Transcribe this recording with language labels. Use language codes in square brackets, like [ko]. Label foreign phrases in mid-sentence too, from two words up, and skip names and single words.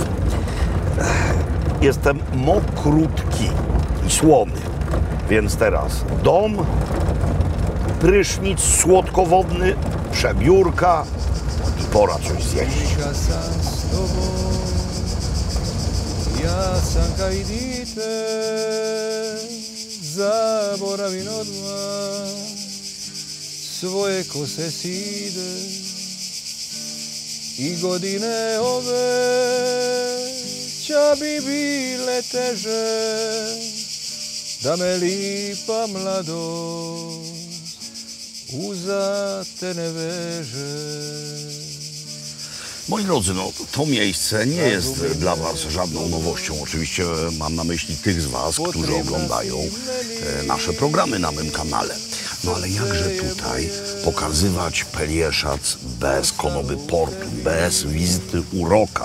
[pl] Jestem mokrutki i słony. Więc teraz dom, prysznic słodkowodny, przebiórka i pora coś zjeść. [hr] Ja sam kaj dite, zaboravim odmah svoje ko se side i godine ove ča bi bile teže da me lipa mladost uza te ne veže. [pl] Moi drodzy, no to miejsce nie jest dla Was żadną nowością. Oczywiście mam na myśli tych z Was, którzy oglądają nasze programy na mym kanale. No ale jakże tutaj pokazywać Pelieszac bez Konoby Portu, bez wizyty uroka.